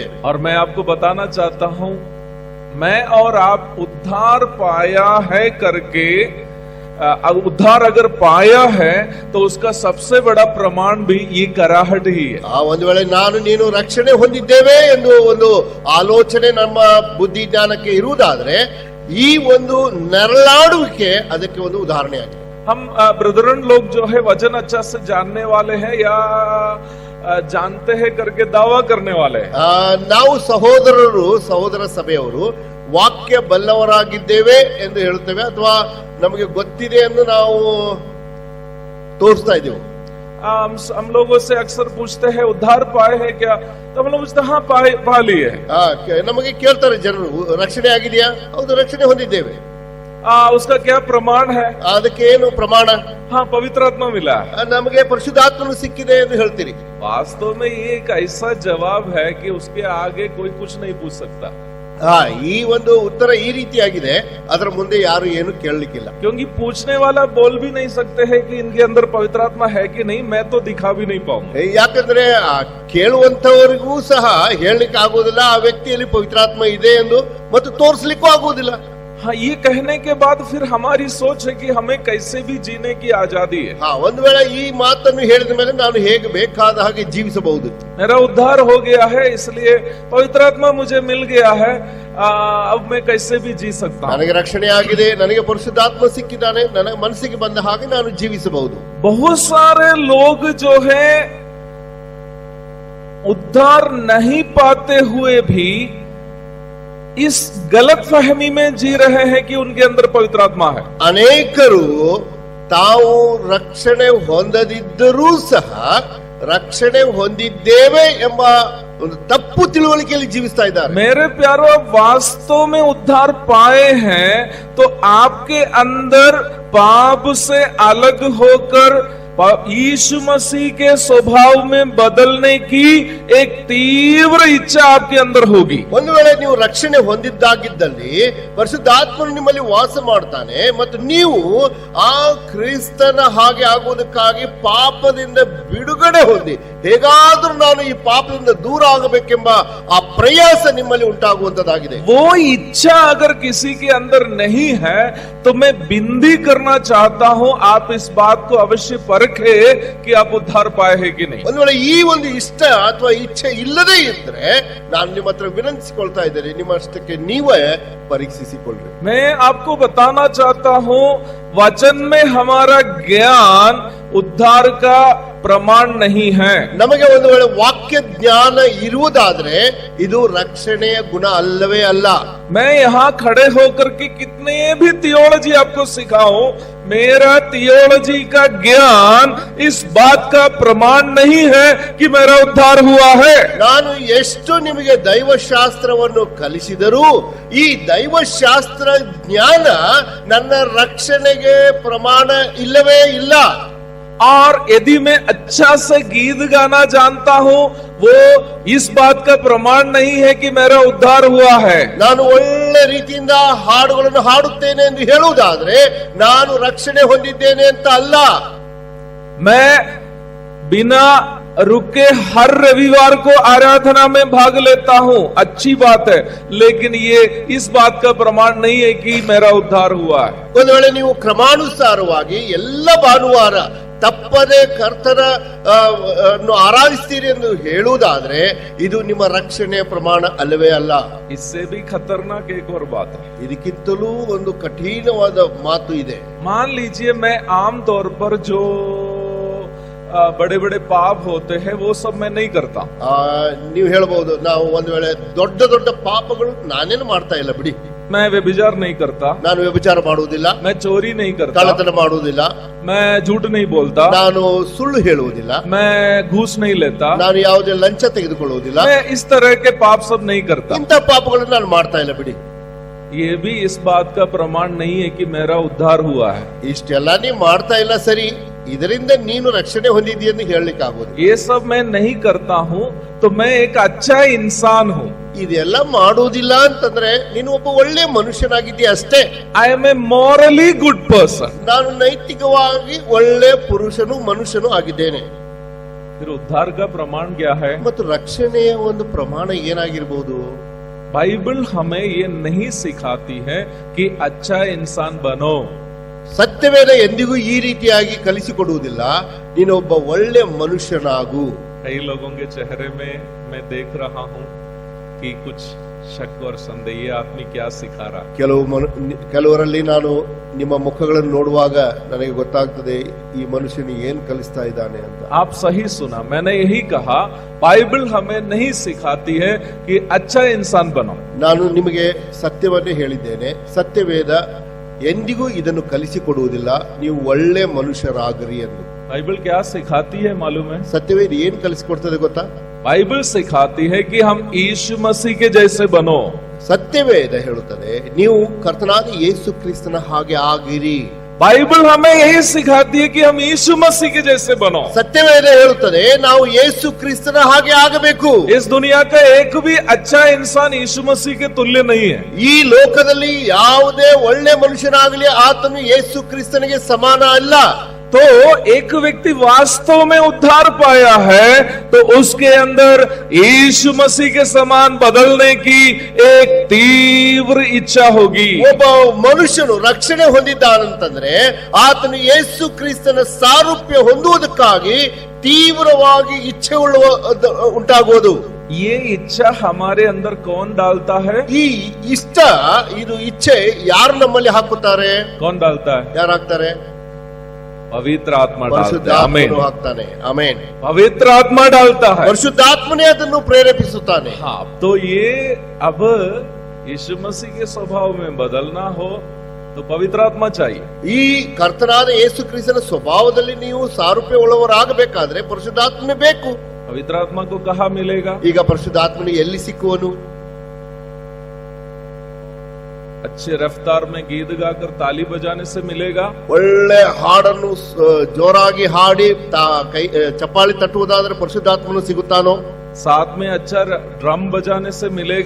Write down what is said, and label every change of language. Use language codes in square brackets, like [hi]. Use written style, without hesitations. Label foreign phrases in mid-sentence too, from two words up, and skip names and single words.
[hi] और मैं आपको बताना चाहता हूं, मैं और आप उद्धार पाया है करके, उद्धार अगर पाया है तो उसका सबसे बड़ा प्रमाण भी ये कराहट ही है। [kn] ಒಂದು ವೇಳೆ ನಾನು ನೀನು ರಕ್ಷಣೆ ಹೊಂದಿದ್ದೇವೆ ಎಂದು ಒಂದು ಆಲೋಚನೆ ನಮ್ಮ ಬುದ್ಧಿ ಜ್ಞಾನಕ್ಕೆ ಇರುವುದಾದ್ರೆ ಈ ಒಂದು ನರಳಾಡುವಿಕೆ ಅದಕ್ಕೆ ಒಂದು ಉದಾಹರಣೆ ಆಗಿದೆ. [hi] हम ब्रदरन लोग जो है वचन अच्छा से जानने वाले हैं या जानते हैं करके दावा करने वाले हैं। [kn] ನಾವು ಸಹೋದರ ಸಭೆಯವರು ವಾಕ್ಯ ಬಲ್ಲವರಾಗಿದ್ದೇವೆ ಎಂದು ಹೇಳುತ್ತೇವೆ ಅಥವಾ ನಮಗೆ ಗೊತ್ತಿದೆ ಎಂದು ನಾವು ತೋರಿಸ್ತಾ ಇದ್ದೇವೆ. [hi] हम लोगों से अक्सर पूछते हैं उद्धार पाए हैं क्या, तो हम लोग पूछते हाँ पा लिए। [kn] ನಮಗೆ ಕೇಳ್ತಾರೆ ಜನರು, ರಕ್ಷಣೆ ಆಗಿದೆಯಾ? ಹೌದು, ರಕ್ಷಣೆ ಹೊಂದಿದ್ದೇವೆ. [hi] उसका क्या प्रमाण है? [kn] ಅದಕ್ಕೆ ಏನು ಪ್ರಮಾಣ? [hi] हाँ पवित्र आत्मा मिला, [kn] ನಮಗೆ ಪರಿಶುದ್ಧಾತ್ಮನು ಸಿಕ್ಕಿದೆ ಎಂದು ಹೇಳ್ತೀರಿ. [hi] वास्तव में ये एक ऐसा जवाब है कि उसके आगे कोई कुछ नहीं पूछ सकता। [kn] ಈ ಒಂದು ಉತ್ತರ ಈ ರೀತಿಯಾಗಿದೆ, ಅದರ ಮುಂದೆ ಯಾರು ಏನು ಕೇಳಲಿಕ್ಕಿಲ್ಲ. [hi] क्योंकि पूछने वाला बोल भी नहीं सकते हैं कि इनके अंदर पवित्र आत्मा है कि नहीं, मैं तो दिखा भी नहीं पाऊंगा. [kn] ಯಾಕಂದ್ರೆ ಕೇಳುವಂತವರಿಗೂ ಸಹ ಹೇಳಲಿಕ್ಕೆ ಆಗುವುದಿಲ್ಲ ಆ ವ್ಯಕ್ತಿಯಲ್ಲಿ ಪವಿತ್ರಾತ್ಮ ಇದೆ ಎಂದು, ಮತ್ತು ತೋರಿಸಲಿಕ್ಕೂ ಆಗುವುದಿಲ್ಲ. [hi] हाँ, ये कहने के बाद फिर हमारी सोच है कि हमें कैसे भी जीने की आजादी है। [kn] ಒಂದು ವೇಳೆ ಈ ಮಾತನ್ನು ಹೇಳಿದ ಮೇಲೆ ನಾನು ಹೇಗೆ ಬೇಕಾದ ಹಾಗೆ ಜೀವಿಸಬಹುದು. [hi] मेरा उद्धार हो गया है इसलिए पवित्र आत्मा मुझे मिल गया है, अब मैं कैसे भी जी सकता हूँ. [kn] ನನಗೆ ರಕ್ಷಣೆ ಆಗಿದೆ, ನನಗೆ ಪರಿಶುದ್ಧಾತ್ಮ ಸಿಕ್ಕಿದ್ದಾನೆ, ನನ್ನ ಮನಸ್ಸಿಗೆ ಬಂದ ಹಾಗೆ ನಾನು ಜೀವಿಸಬಹುದು. [hi] बहुत सारे लोग जो है उद्धार नहीं पाते हुए भी इस गलत फहमी में जी रहे हैं कि उनके अंदर पवित्र आत्मा है. [kn] ಅನೇಕರು ತಾವು ರಕ್ಷಣೆ ಹೊಂದದಿದ್ದರೂ ಸಹ ರಕ್ಷಣೆ ಹೊಂದಿದ್ದೇವೆ ಎಂಬ ಒಂದು ತಪ್ಪು ತಿಳುವಳಿಕೆಯಲ್ಲಿ ಜೀವಿಸ್ತಾ ಇದ್ದಾರೆ. [hi] मेरे प्यारो, आप वास्तव में उद्धार पाए हैं तो आपके अंदर पाप से अलग होकर यीशु मसीह के स्वभाव में बदलने की एक तीव्र इच्छा आपके अंदर होगी. [kn] ಒಂದು ವೇಳೆ ನೀವು ರಕ್ಷಣೆ ಹೊಂದಿದ್ದಾಗಿದ್ದಲ್ಲಿ ಪರಿಶುದ್ಧಾತ್ಮನು ನಿಮ್ಮಲ್ಲಿ ವಾಸ ಮಾಡ್ತಾನೆ ಮತ್ತು ನೀವು ಆ ಕ್ರಿಸ್ತನ ಹಾಗೆ ಆಗುವುದಕ್ಕಾಗಿ ಪಾಪದಿಂದ ಬಿಡುಗಡೆ ಹೊಂದಿ ಹೇಗಾದ್ರೂ ನಾನು ಈ ಪಾಪದಿಂದ ದೂರ ಆಗಬೇಕೆಂಬ ಆ ಪ್ರಯಾಸ ನಿಮ್ಮಲ್ಲಿ ಉಂಟಾಗುವಂತದ್ದಾಗಿದೆ. [hi] वो इच्छा अगर किसी के अंदर नहीं है तो मैं विनती करना चाहता हूं, आप इस बात को अवश्य परखें कि आप उद्धार पाए हैं कि नहीं. [kn] ಒಂದು ವೇಳೆ ಈ ಒಂದು ಇಷ್ಟ ಅಥವಾ ಇಚ್ಛೆ ಇಲ್ಲದೇ ಇದ್ರೆ ನಾನು ನಿಮ್ಮ ಹತ್ರ ವಿನಂತಿಸಿಕೊಳ್ತಾ ಇದ್ದೇನೆ, ನಿಮ್ಮ ಅಷ್ಟಕ್ಕೆ ನೀವೇ ಪರೀಕ್ಷಿಸಿಕೊಳ್ಳ್ರಿ. [hi] मैं आपको बताना चाहता हूं वचन में हमारा ज्ञान उद्धार का प्रमाण नहीं है। [kn] ನಮಗೆ ಒಂದು ವೇಳೆ ವಾಕ್ಯ ಜ್ಞಾನ ಇರುವುದಾದ್ರೆ ಇದು ರಕ್ಷಣೆಯ ಗುಣ ಅಲ್ಲವೇ ಅಲ್ಲ. [hi] मैं यहाँ खड़े होकर के कितने भी थियोलॉजी आपको सिखाऊं, मेरा थियोलॉजी का ज्ञान इस बात का प्रमाण नहीं है कि मेरा उद्धार हुआ है। [kn] ನಾನು ಎಷ್ಟು ನಿಮಗೆ ದೈವಶಾಸ್ತ್ರವನ್ನು ಕಲಿಸಿದರೂ ಈ ದೈವಶಾಸ್ತ್ರ ಜ್ಞಾನ ನನ್ನ ರಕ್ಷಣೆಗೆ ಪ್ರಮಾಣ ಇಲ್ಲವೇ ಇಲ್ಲ. [hi] और यदि मैं अच्छा से गीत गाना जानता हूँ, वो इस बात का प्रमाण नहीं है कि मेरा उद्धार हुआ है। [kn] ನಾನು ಒಳ್ಳೆ ರೀತಿಯಿಂದ ಹಾಡುಗಳನ್ನು ಹಾಡುತ್ತೇನೆ ಎಂದು ಹೇಳುವುದಾದ್ರೆ ನಾನು ರಕ್ಷಣೆ ಹೊಂದಿದ್ದೇನೆ ಅಂತ ಅಲ್ಲ. [hi] मैं बिना रुके हर रविवार को आराधना में भाग लेता हूँ, अच्छी बात है, लेकिन ये इस बात का प्रमाण नहीं है कि मेरा उद्धार हुआ है। [kn] ಒಂದು ವೇಳೆ ನೀವು ಕ್ರಮಾನುಸಾರವಾಗಿ ಎಲ್ಲ ಭಾನುವಾರ ತಪ್ಪದೆ ಕರ್ತನ ಆರಾಧಿಸ್ತೀರಿ ಎಂದು ಹೇಳುವುದಾದ್ರೆ ಇದು ನಿಮ್ಮ ರಕ್ಷಣೆಯ ಪ್ರಮಾಣ ಅಲ್ಲವೇ ಅಲ್ಲ. [hi] इससे भी खतरनाक एक और बात है। [kn] ಇದಕ್ಕಿಂತಲೂ ಒಂದು ಕಠಿಣವಾದ ಮಾತು ಇದೆ. [hi] मान लीजिए मैं आम तौर पर जो बड़े बड़े पाप होते हैं वो सब मैं नहीं करता। [kn] ನೀವು ಹೇಳಬಹುದು, ನಾವು ಒಂದು ವೇಳೆ ದೊಡ್ಡ ದೊಡ್ಡ ಪಾಪಗಳು ನಾನೇನು ಮಾಡ್ತಾ ಇಲ್ಲ ಬಿಡಿ, [hi] मैं व्यभिचार नहीं करता, [kn] ನಾನು ವ್ಯಭಿಚಾರ ಮಾಡುವುದಿಲ್ಲ, [hi] मैं चोरी नहीं करता, [kn] ಕಳ್ಳತನ ಮಾಡುವುದಿಲ್ಲ, [hi] मैं झूठ नहीं बोलता, [kn] ನಾನು ಸುಳ್ಳು ಹೇಳುವುದಿಲ್ಲ, [hi] मैं घूस नहीं लेता, [kn] ನಾನು ಯಾವುದೇ ಲಂಚ ತೆಗೆದುಕೊಳ್ಳುವುದಿಲ್ಲ, [hi] मैं इस तरह के पाप सब नहीं करता। [kn] ಇಂಥ ಪಾಪಗಳನ್ನು ನಾನು ಮಾಡ್ತಾ ಇಲ್ಲ ಬಿಡಿ. [hi] ये भी इस बात का प्रमाण नहीं है कि मेरा उद्धार हुआ है। [kn] ಇಷ್ಟೆಲ್ಲ ನೀ ಮಾಡ್ತಾ ಇಲ್ಲ ಸರಿ, ಇದರಿಂದ ನೀನು ರಕ್ಷಣೆ ಹೊಂದಿದ್ದೀಯ ಎಂದು ಹೇಳಲಿಕ್ಕೆ ಆಗೋದು. [hi] ये सब मैं नहीं करता हूँ तो मैं एक अच्छा इंसान हूँ। [kn] ಇದೆಲ್ಲ ಮಾಡುವುದಿಲ್ಲ ಅಂತಂದ್ರೆ ನೀನು ಒಬ್ಬ ಒಳ್ಳೆ ಮನುಷ್ಯನಾಗಿದ್ದೀಯ ಅಷ್ಟೇ. [en] I am a morally good person. [kn] ನಾನು ನೈತಿಕವಾಗಿ ಒಳ್ಳೆ ಪುರುಷನು ಮನುಷ್ಯನು ಆಗಿದ್ದೇನೆ. [hi] फिर उद्धार का प्रमाण क्या है? [kn] ಮತ್ತು ರಕ್ಷಣೆಯ ಒಂದು ಪ್ರಮಾಣ ಏನಾಗಿರಬಹುದು? [hi] बाइबल हमें ये नहीं सिखाती है कि अच्छा इंसान बनो। [kn] ಸತ್ಯವೇದ ಎಂದಿಗೂ ಈ ರೀತಿಯಾಗಿ ಕಲಿಸಿಕೊಡುವುದಿಲ್ಲ, ನೀನು ಒಬ್ಬ ಒಳ್ಳೆ ಮನುಷ್ಯನಾಗು. [hi] कई लोगों के चेहरे में मैं देख रहा हूँ कि कुछ शक और संदेह, ये आदमी क्या सिखा रहा। [kn] ಕೆಲವರಲ್ಲಿ ನಾನು ನಿಮ್ಮ ಮುಖಗಳನ್ನು ನೋಡುವಾಗ ನನಗೆ ಗೊತ್ತಾಗ್ತದೆ ಈ ಮನುಷ್ಯನು ಏನ್ ಕಲಿಸ್ತಾ ಇದ್ದಾನೆ ಅಂತ. [hi] आप सही सुना, मैंने यही कहा, बाइबल हमें नहीं सिखाती है कि अच्छा इंसान बनो। [kn] ನಾನು ನಿಮಗೆ ಸತ್ಯವನ್ನೇ ಹೇಳಿದ್ದೇನೆ, ಸತ್ಯವೇದ ಎಂದಿಗೂ ಇದನ್ನು ಕಲಿಸಿಕೊಡುವುದಿಲ್ಲ, ನೀವು ಒಳ್ಳೆ ಮನುಷ್ಯರಾಗರಿ ಎಂದು. [hi] बाइबल क्या सिखाती है मालूम है? [kn] ಸತ್ಯವೇದ ಏನ್ ಕಲಿಸಿಕೊಡ್ತದೆ ಗೊತ್ತಾ? [hi] बाइबल सिखाती है कि हम यीशु मसीह के जैसे बनो। [kn] ಸತ್ಯವೇದ ಹೇಳುತ್ತದೆ ನೀವು ಕರ್ತನಾದ ಯೇಸು ಕ್ರಿಸ್ತನ ಹಾಗೆ ಆಗಿರಿ. [hi] बाइबल हमें यही सिखाती है कि हम यीशु मसीह के जैसे बनो। [kn] ಸತ್ಯವೇದ ಹೇಳುತ್ತದೆ ನಾವು ಯೇಸು ಕ್ರಿಸ್ತನ ಹಾಗೆ ಆಗಬೇಕು. [hi] इस दुनिया का एक भी अच्छा इंसान यीशु मसीह के तुल्य नहीं है। [kn] ಈ ಲೋಕದಲ್ಲಿ ಯಾವುದೇ ಒಳ್ಳೆ ಮನುಷ್ಯನಾಗಲಿ ಆತನು ಯೇಸು ಕ್ರಿಸ್ತನಿಗೆ ಸಮಾನ ಅಲ್ಲ. [hi] तो एक व्यक्ति वास्तव में उद्धार पाया है तो उसके अंदर यीशु मसीह के समान बदलने की एक तीव्र इच्छा होगी। [kn] ಒಬ್ಬ ಮನುಷ್ಯನು ರಕ್ಷಣೆ ಹೊಂದಿದ್ದಾನಂತಂದ್ರೆ ಆತನು ಯೇಸು ಕ್ರಿಸ್ತನ ಸಾರೂಪ್ಯ ಹೊಂದುವುದಕ್ಕಾಗಿ ತೀವ್ರವಾಗಿ ಇಚ್ಛೆ ಉಂಟಾಗುವುದು. [hi] ये इच्छा हमारे अंदर कौन डालता है? [kn] ಈ ಇಷ್ಟ, ಇದು ಇಚ್ಛೆ ಯಾರು ನಮ್ಮಲ್ಲಿ ಹಾಕುತ್ತಾರೆ? [hi] कौन डालता है? [kn] ಯಾರು ಹಾಕ್ತಾರೆ? [hi] पवित्र आत्मा डालता है। [kn] ಪರಿಶುದ್ಧಾತ್ಮನು ಹಾಕ್ತಾನೆ. ಆಮೆನ್. [hi] पवित्र आत्मा डालता है। [kn] ಪರಿಶುದ್ಧಾತ್ಮನೇ ಅದನ್ನು ಪ್ರೇರೇಪಿಸುತ್ತಾನೆ. [hi] हाँ, तो ये अब यीशु मसीह के स्वभाव में बदलना हो तो पवित्र आत्मा चाहिए। [kn] ಈ ಕರ್ತನಾದ ಯೇಸು ಕ್ರಿಸ್ತನ ಸ್ವಭಾವದಲ್ಲಿ ನೀವು ಸಾರೂಪ್ಯ ಉಳ್ಳವರಾಗಬೇಕಾದ್ರೆ ಪರಿಶುದ್ಧಾತ್ಮನೇ ಬೇಕು. [hi] पवित्र आत्मा को कहाँ मिलेगा? [kn] ಈಗ ಪರಿಶುದ್ಧಾತ್ಮನು ಎಲ್ಲಿ ಸಿಕ್ಕುವನು? [hi] अच्छे रफ्तार में गीत गाकर ताली बजाने से मिलेगा? [kn] ಒಳ್ಳೆ ಹಾಡನ್ನು ಜೋರಾಗಿ ಹಾಡಿ ಕೈ ಚಪ್ಪಾಳಿ ತಟ್ಟುವುದಾದ್ರೆ ಪರಿಶುದ್ಧಾತ್ಮನು ಸಿಗುತ್ತಾನೋ? [hi] साथ में अच्छा ड्रम बजाने से मिलेगा?